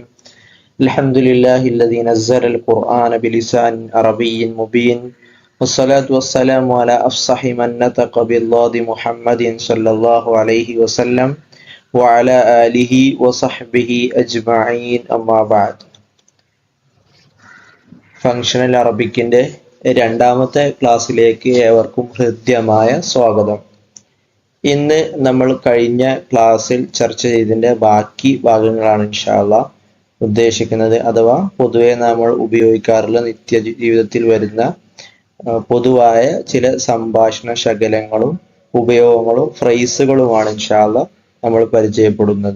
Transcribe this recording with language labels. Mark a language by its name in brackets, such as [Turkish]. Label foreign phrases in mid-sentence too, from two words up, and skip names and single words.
[Arabic] الحمد لله الذي نزل القرآن بلسان عربي مبين، والصلاة والسلام على أفصح من نطق بالله محمد صلى الله عليه وسلم وعلى آله وصحبه أجمعين. أما بعد. [English] functional Arabic [Malayalam] രണ്ടാമത്തെ ക്ലാസ്സിലേക്ക് ഏവർക്കും ഹൃദ്യമായ സ്വാഗതം. ഇന്ന് നമ്മൾ കഴിഞ്ഞ ക്ലാസ്സിൽ ചർച്ച ചെയ്തതിൻ്റെ ബാക്കി ഭാഗങ്ങളാണ് [Arabic] إن شاء الله [Malayalam] ഉദ്ദേശിക്കുന്നത്. അഥവാ പൊതുവെ നമ്മൾ ഉപയോഗിക്കാറുള്ള നിത്യ ജീവിതത്തിൽ വരുന്ന പൊതുവായ ചില സംഭാഷണ ശകലങ്ങളും ഉപയോഗങ്ങളും ഫ്രേസുകളുമാണ് [Arabic] إن شاء الله [Malayalam] നമ്മൾ പരിചയപ്പെടുന്നത്.